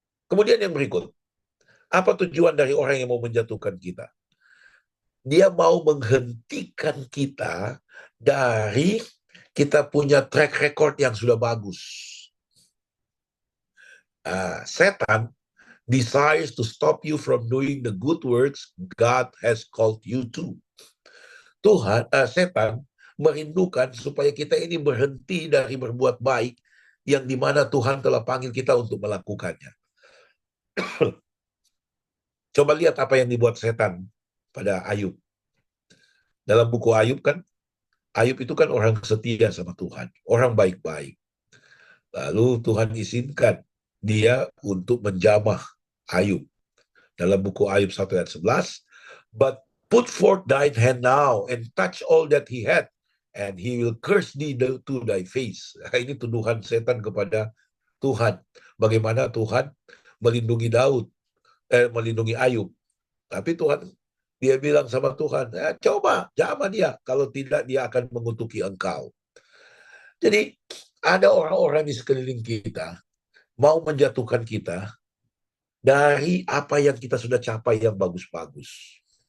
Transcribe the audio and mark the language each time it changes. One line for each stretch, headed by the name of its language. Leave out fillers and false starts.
Indonesian: Kemudian yang berikut, apa tujuan dari orang yang mau menjatuhkan kita? Dia mau menghentikan kita dari kita punya track record yang sudah bagus.
English: Setan desires to stop you from doing the good works God has called you to.
Indonesian: Setan merindukan supaya kita ini berhenti dari berbuat baik yang dimana Tuhan telah panggil kita untuk melakukannya. Coba lihat apa yang dibuat setan pada Ayub. Dalam buku Ayub kan, Ayub itu kan orang setia sama Tuhan, orang baik-baik. Lalu Tuhan izinkan dia untuk menjamah Ayub. Dalam buku Ayub 1 ayat 11,
English: but put forth thine hand now and touch all that he had, and he will curse thee to thy face.
Indonesian: Ini tuduhan setan kepada Tuhan. Bagaimana Tuhan melindungi melindungi Ayub. Tapi dia bilang sama Tuhan, coba jamah dia, kalau tidak dia akan mengutuki engkau. Jadi ada orang-orang di sekeliling kita mau menjatuhkan kita dari apa yang kita sudah capai yang bagus-bagus.